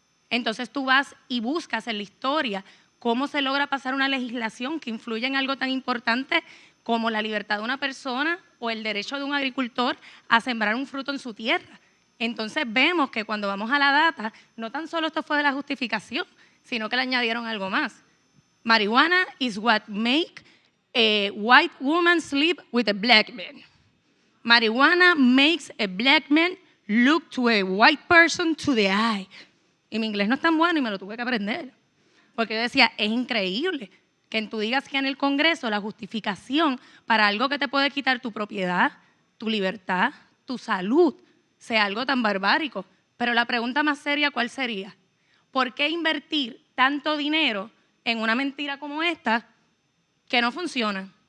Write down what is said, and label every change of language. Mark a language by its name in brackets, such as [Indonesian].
[Spanish] Entonces tú vas y buscas en la historia cómo se logra pasar una legislación que influye en algo tan importante como la libertad de una persona o el derecho de un agricultor a sembrar un fruto en su tierra. Entonces vemos que cuando vamos a la data, no tan solo esto fue de la justificación, sino que le añadieron algo más. [English] Marijuana is what make a white woman sleep with a black man. Marijuana makes a black man look to a white person to the eye. [Spanish] Y mi inglés no es tan bueno y me lo tuve que aprender. Porque yo decía, es increíble que tú digas que en el Congreso la justificación para algo que te puede quitar tu propiedad, tu libertad, tu salud, sea algo tan barbárico. Pero la pregunta más seria, ¿cuál sería? ¿Por qué invertir tanto dinero en una mentira como esta que no funciona?